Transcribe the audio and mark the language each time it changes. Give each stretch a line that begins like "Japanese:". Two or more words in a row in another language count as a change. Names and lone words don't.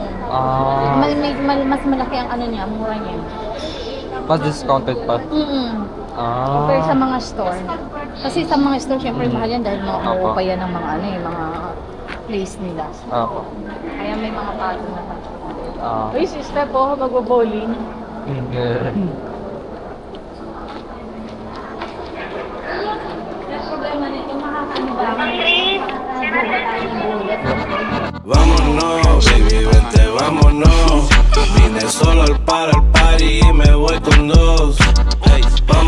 Filipino: Mas malaki ang ano niya, mura niya. Mas discounted pa? Compare sa mga store. Kasi sa mga store, syempre mahal yan dahil makuha pa yan ng mga ano eh, mga place nila. Kaya may mga pato na pa. Uy, sister po, mag-bowling.
Spanish: Vámonos, baby, vente, vámonos. Vine solo al party y me voy con dos.